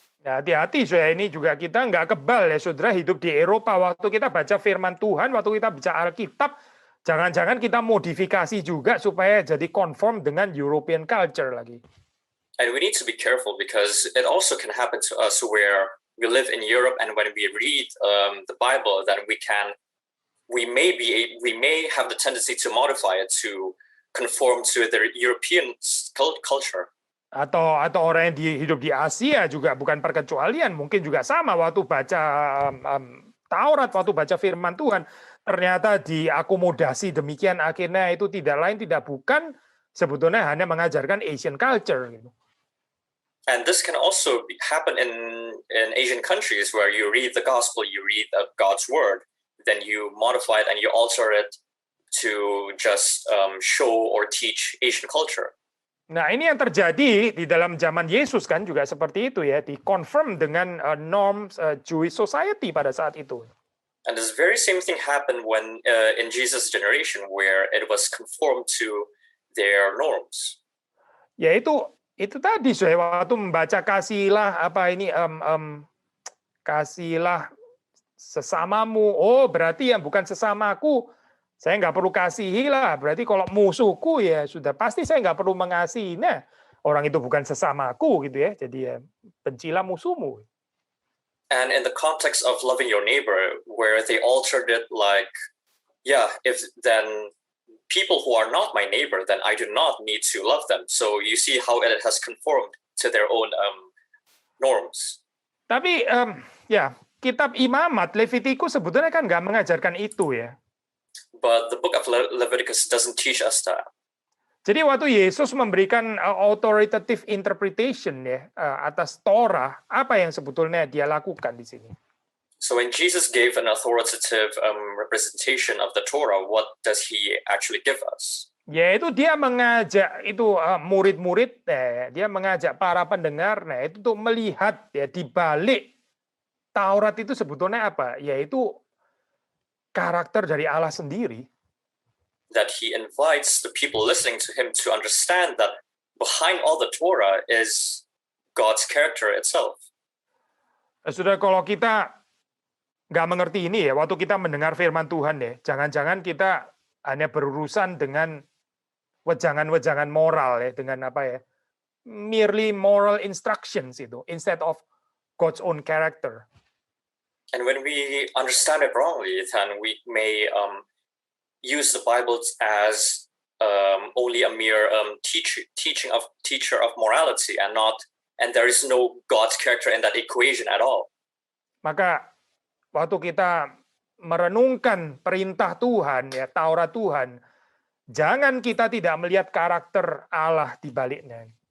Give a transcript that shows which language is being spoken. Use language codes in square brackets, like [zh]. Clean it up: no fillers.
[id] Ya, hati-hati ini juga kita nggak kebal ya saudara hidup di Eropa waktu kita baca firman Tuhan, waktu kita baca Alkitab, jangan-jangan kita modifikasi juga supaya jadi conform dengan [en] European culture [id] lagi. [en] And we need to be careful because it also can happen to us where we live in Europe and when we read the Bible, then we can we may have the tendency to modify it to conform to their European culture. [id] Atau orang yang hidup di Asia juga bukan perkecualian, mungkin juga sama waktu baca Taurat, waktu baca firman Tuhan, ternyata diakomodasi demikian, akhirnya itu tidak lain tidak bukan sebetulnya hanya mengajarkan [en] Asian culture [id] gitu. [en] And this can also happen in Asian countries where you read the gospel, you read God's word, then you modify it and you alter it to just show or teach Asian culture. [id] Nah, ini yang terjadi di dalam zaman Yesus kan juga seperti itu ya, di-confirm dengan [en] norms Jewish society [id] pada saat itu. [en] And this very same thing happened when in Jesus' generation, where it was conformed to their norms. [id] Ya itu tadi saya waktu membaca kasihlah apa ini kasihlah sesamamu. Oh, berarti yang bukan sesamaku saya nggak perlu kasihi lah. Berarti kalau musuhku ya sudah pasti saya nggak perlu mengasihi. Nah, orang itu bukan sesamaku gitu ya. Jadi ya bencilah musuhmu. [en] And in the context of loving your neighbor, where they altered it like, yeah, if then people who are not my neighbor, then I do not need to love them. So you see how it has conformed to their own norms. [id] Tapi ya kitab Imamat Levitikus sebetulnya kan nggak mengajarkan itu ya. [en] But the book of Leviticus doesn't teach us that. [id] Jadi waktu Yesus memberikan [en] authoritative interpretation [id] ya atas Torah, apa yang sebetulnya dia lakukan di sini? [en] So when Jesus gave an authoritative representation of the Torah, what does he actually give us? [id] Yaitu dia mengajak itu murid-murid, dia mengajak para pendengar, nah itu tuh melihat ya di balik Taurat itu sebetulnya apa? Yaitu karakter dari Allah sendiri. [en] That he invites the people listening to him to understand that behind all the Torah is God's character itself. [id] Sudah kalau kita nggak mengerti ini ya, waktu kita mendengar firman Tuhan ya, jangan-jangan kita hanya berurusan dengan wejangan-wejangan moral ya, dengan apa ya, [en] merely moral instructions [id] itu, [en] instead of God's own character. And when we understand it wrongly, then we may use the Bible as only a mere teacher of morality, and there is no God's character in that equation at all. [id] Maka waktu kita merenungkan perintah Tuhan ya, Taurat Tuhan, jangan kita tidak melihat karakter Allah di baliknya.